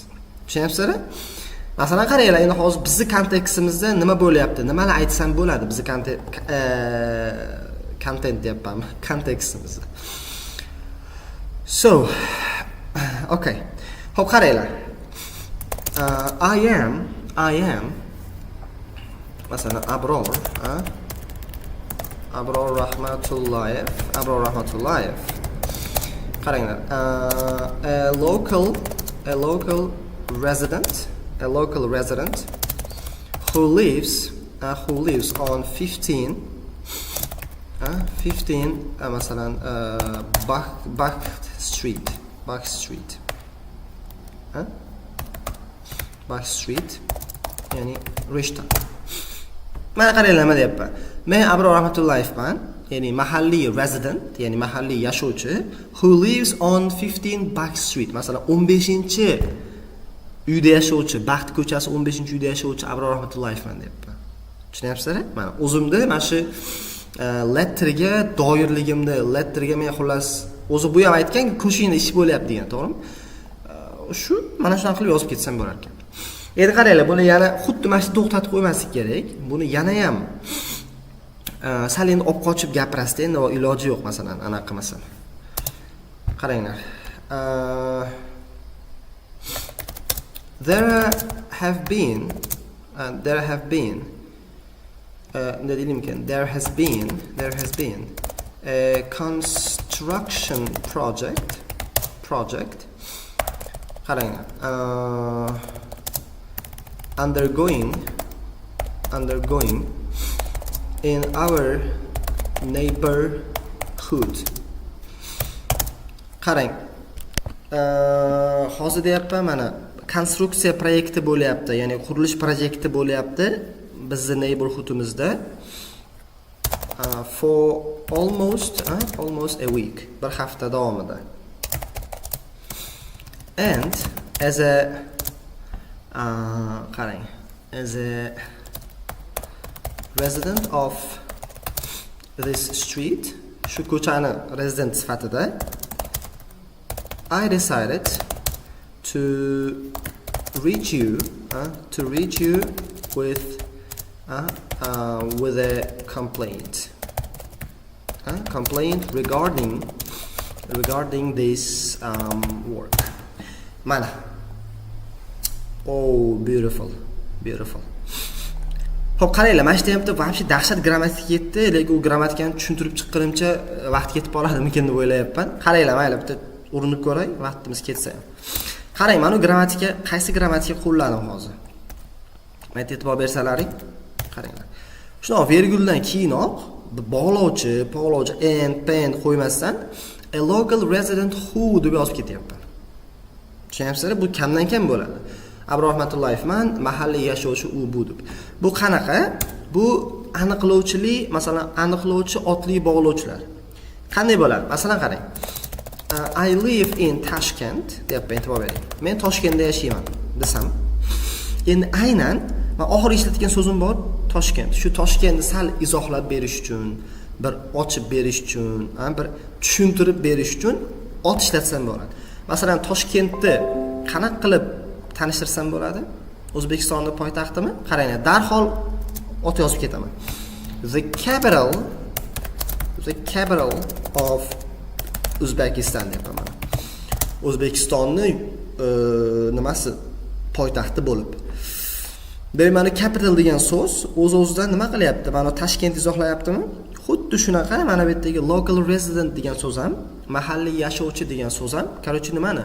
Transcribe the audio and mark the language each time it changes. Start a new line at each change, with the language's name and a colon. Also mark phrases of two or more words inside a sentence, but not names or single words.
Uzbek: Tushunyapsizlar? Masalan qaranglar, endi hozir bizning kontekstimizda nima bo'lyapti? Nimalar aytsam bo'ladi bizning content deyapmanmi? Kontekstimizda. So, okay. Xo'p, qaranglar.
English: I am masalan Abror, Abror Rahmatullayev.
Uzbek: Abror Rahmatullayev. Qaranglar.
English: A local resident who lives on 15 masalan Bakht Street.
Uzbek: Bakht Street ya'ni Rishton. Mana qaranglar nima deyapman. Men Abror Rahmatullayevman, ya'ni mahalliy resident, ya'ni mahalliy yashovchi
English: who lives on 15 Bakht Street.
Uzbek: Masalan 15-uyda yashovchi, Bakht ko'chasi 15-uyda yashovchi Abror Rahmatullayevman deyapman. Tushunyapsizlar? Mana o'zimda mana shu letterga doirligimda, letterga men xullas o'zi bu ham aytgan, ko'shingda ish bo'lyapti degan, to'g'rimi? Shu mana shunaqa qilib yozib ketsam bo'lar ekan. Endi qaranglar, buni yana xuddi mana shu to'xtatib qo'ymaslik kerak. Buni yana ham sal endi olib qochib gapirasizda, endi iloji yo'q, masalan, anaqa qilmasam. Qaranglar.
English: There have been a construction project qaranglar, undergoing in our neighborhood.
Uzbek: Qarang, hozir deyapman, mana konstruksiya proyekti bo'lyapti, ya'ni qurilish proyekti bo'lyapti bizning neighborhoodimizda
English: for almost a week,
Uzbek: bir hafta davomida.
English: And as a resident of this street,
Uzbek: shu ko'chani resident sifatida,
English: I decided to reach you with a complaint regarding this work. Mana. Oh, beautiful.
Uzbek: Xo'p, qaranglar, mana shu yerda vaqti dahshat grammatika ketdi, lekin u grammatikani tushuntirib chiqqanimcha vaqt ketib qoladimikin deb o'ylayapman. Qaranglar, mayli bitta urinib ko'ray, vaqtimiz ketsa ham. Qarang, mana grammatika, qaysi grammatika qo'lladim hozir? Mana e'tibor bersalaring, qaranglar. Shuna verguldan keyinoq bog'lovchi, and, pen qo'ymasdan
English: a local resident who
Uzbek: deb yozib ketyapman. Tushunyapsizlar? Bu kamdan kam bo'ladi. Abror Rahmatullayevman, mahalliy yashovchi u bu deb. Bu qanaqa? Bu aniqlovchilik, masalan, aniqlovchi otli bog'lovchilar. Qanday bo'ladi? Masalan, qarang.
English: I live in Tashkent
Uzbek: deb e'tibor bering. Men Toshkentda yashayman desam, endi aynan men oxirgi ishlatgan so'zim bor, Toshkent. Shu Toshkentni sal izohlab berish uchun, bir ochib berish uchun, bir tushuntirib berish uchun ot ishlatsam bo'ladi. Masalan, Toshkentni qanaqa qilib tanishtirsam bo'ladi? O'zbekistonning poytaxtimi? Qaranglar, darhol ot yozib ketaman.
English: The capital of Uzbekistan deyapman.
Uzbek: O'zbekistonning nimasi? Poytaxti bo'lib. Mana capital degan so'z o'z-o'zidan nima qilyapti? Mana Toshkent izohlayaptimi? Xuddi shunaqa mana bu yerdagi
English: local resident
Uzbek: degan so'z ham, mahalliy yashovchi degan so'z ham, qarochi nimani?